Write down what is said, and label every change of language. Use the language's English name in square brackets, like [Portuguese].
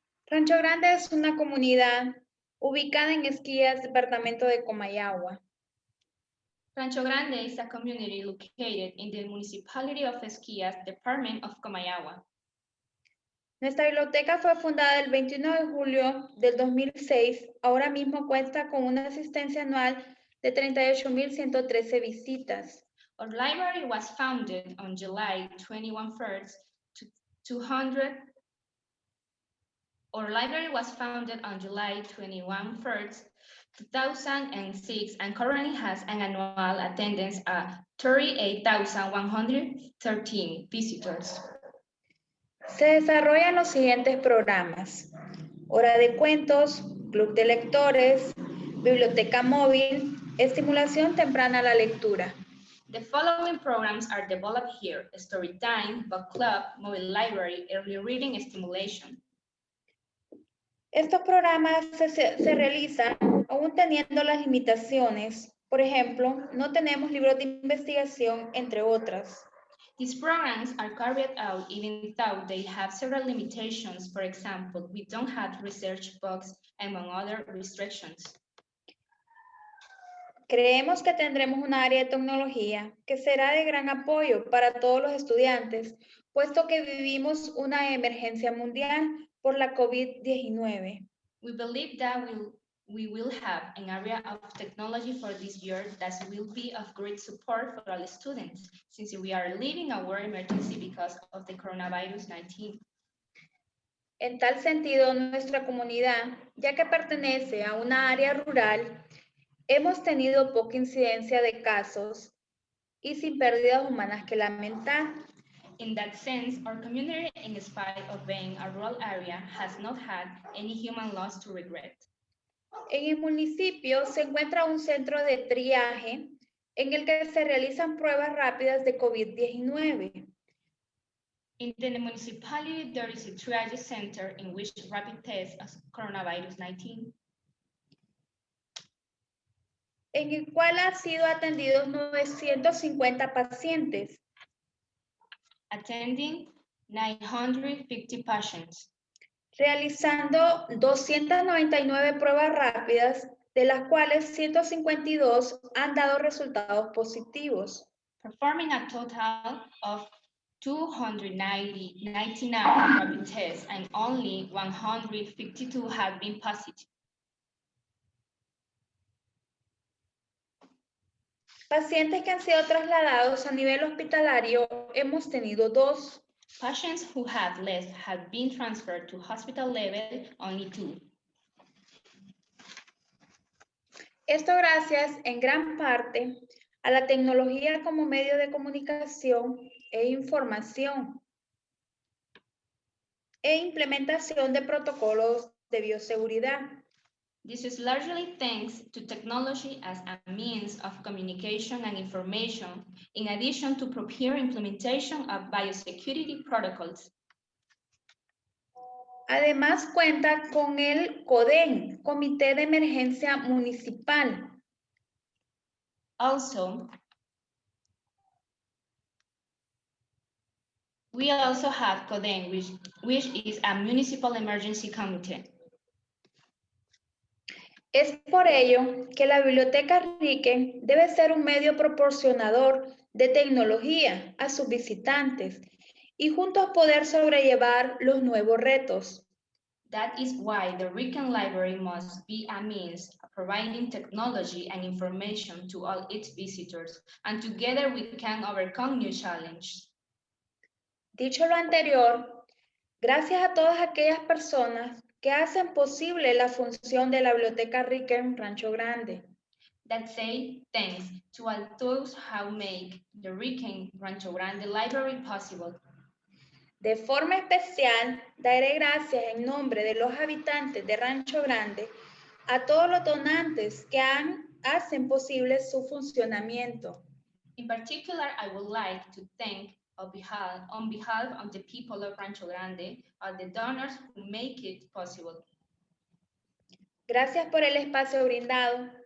[Spanish] Rancho Grande es una comunidad ubicada en Esquías, departamento de Comayagua. [English] Rancho Grande is a community located in the municipality of Esquías, department of Comayagua. [Spanish] Nuestra biblioteca fue fundada el 21 de julio del 2006. Ahora mismo cuenta con una asistencia anual de 38,113 visitas. [English] Our library was founded on July 21st to 200. Our library was founded on July 21st, 2006, and currently has an annual attendance of 38,113 visitors. [Spanish] Se desarrollan los siguientes programas: Hora de Cuentos, Club de Lectores, Biblioteca Móvil, Estimulación Temprana a la Lectura. [English] The following programs are developed here: Story Time, Book Club, Mobile Library, Early Reading Stimulation. [Spanish] Estos programas se realizan aún teniendo las limitaciones. Por ejemplo, no tenemos libros de investigación, entre otras. [English] These programs are carried out even though they have several limitations. For example, we don't have research books, among other restrictions. [Spanish] Creemos que tendremos un área de tecnología que será de gran apoyo para todos los estudiantes, puesto que vivimos una emergencia mundial por la COVID-19. [English] We believe that we will have an area of technology for this year that will be of great support for all students, since we are living a war emergency because of the coronavirus 19. [Spanish] En tal sentido, nuestra comunidad, ya que pertenece a una área rural, hemos tenido poca incidencia de casos y sin pérdidas humanas que lamentar. [English] In that sense, our community, in spite of being a rural area, has not had any human loss to regret. [Spanish] En el municipio se encuentra un centro de triaje en el que se realizan pruebas rápidas de COVID-19. [English] In the municipality, there is a triage center in which rapid tests of coronavirus 19. [Spanish] En el cual han sido atendidos 950 pacientes. [English] Attending 950 patients. [Spanish] Realizando 299 pruebas rápidas, de las cuales 152 han dado resultados positivos. [English] Performing a total of 299 rapid tests and only 152 have been positive. [Spanish] Pacientes que han sido trasladados a nivel hospitalario, hemos tenido 2. [English] Patients who have left have been transferred to hospital level, only 2. [Spanish] Esto gracias en gran parte a la tecnología como medio de comunicación e información e implementación de protocolos de bioseguridad. [English] This is largely thanks to technology as a means of communication and information, in addition to proper implementation of biosecurity protocols. [Spanish] Además cuenta con el CODEN, Comité de Emergencia Municipal. [English] We also have CODEN, which is a municipal emergency committee. [Spanish] Es por ello que la Biblioteca Riecken debe ser un medio proporcionador de tecnología a sus visitantes y juntos poder sobrellevar los nuevos retos. [English] That is why the Riecken Library must be a means of providing technology and information to all its visitors, and together we can overcome new challenges. [Spanish] Dicho lo anterior, gracias a todas aquellas personas que hacen posible la función de la Biblioteca Riecken Rancho Grande. [English] That say, thanks to all those who make the Riecken Rancho Grande Library possible. [Spanish] De forma especial, daré gracias en nombre de los habitantes de Rancho Grande a todos los donantes que hacen posible su funcionamiento. [English] In particular, I would like to thank on behalf of the people of Rancho Grande, all the donors who make it possible. [Spanish] Gracias por el espacio brindado.